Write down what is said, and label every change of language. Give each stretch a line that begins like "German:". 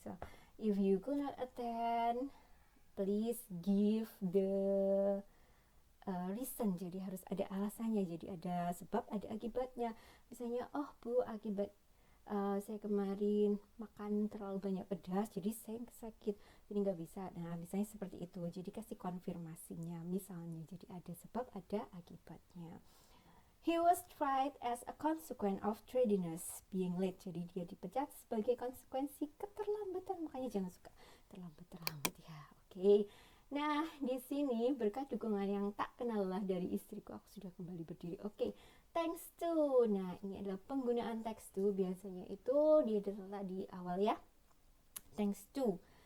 English: So, if you could not attend, please give the reason.
Indonesian: Jadi harus ada alasannya. Jadi ada sebab, ada akibatnya. Misalnya, oh Bu, akibat saya kemarin makan terlalu banyak pedas, jadi saya sakit, jadi nggak bisa. Nah, misalnya seperti itu. Jadi kasih konfirmasinya. Misalnya, jadi ada sebab, ada akibatnya.
English: He was tried as a consequence of tardiness, being late.
Indonesian: Jadi dia dipecat sebagai konsekuensi keterlambatan. Makanya jangan suka terlambat ya. Oke. Nah, di sini berkat dukungan yang tak kenal lelah dari istriku, aku sudah kembali berdiri. Oke. Thanks to. Nah, ini adalah penggunaan thanks to. Biasanya itu dia adalah di awal ya. Thanks to.